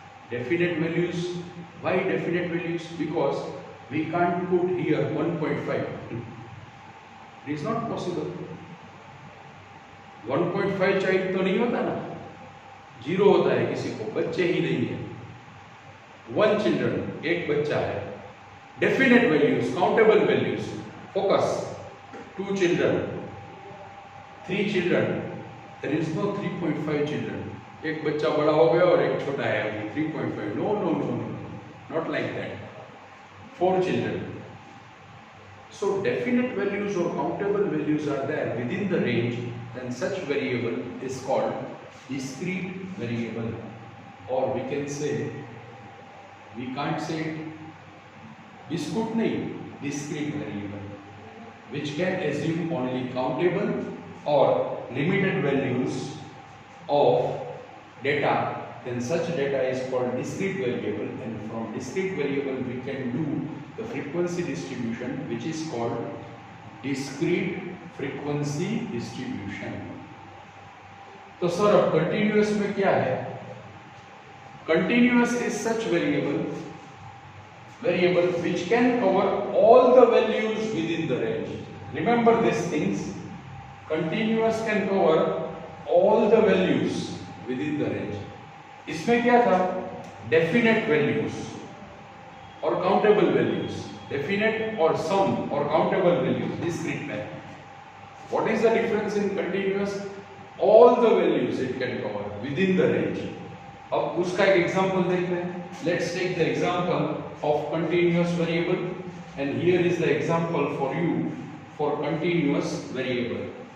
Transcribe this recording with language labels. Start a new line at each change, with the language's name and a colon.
English: definite values. Why definite values? Because we can't put here 1.5. It is not possible.
Hindi: 1.5 child तो नहीं होता ना, 0 होता है किसी को, बच्चे ही नहीं है.
English: 1 children,
Hindi: एक बच्चा है.
English: Definite values, countable values. Focus. 2 children, 3 children. There is no 3.5 children.
Hindi: एक बच्चा बड़ा हो गया और एक छोटा है अभी 3.5.
English: No no no no, not like that. 4 children. So definite values or countable values are there within the range, then such variable is called discrete variable, or we can say, we can't say biscuit nahi, discrete variable, which can assume only countable or limited values of data. Then such data is called discrete variable, and from discrete variable we can do the frequency distribution, which is called discrete frequency distribution.
Hindi: तो sir अब continuous में क्या है?
English: Continuous is such variable which can cover all the values within the range. Remember these things. Continuous can cover all the values within the range.
Hindi: इसमें क्या था?
English: Definite values और countable values. Definite और some और काउंटेबल वैल्यूज डिस्क्रीट में. What is the difference in continuous? All the values it can cover within the range.
Hindi: अब उसका एक एग्जांपल देखते हैं.
English: Let's take the example of continuous variable, and here is the example for you for continuous variable.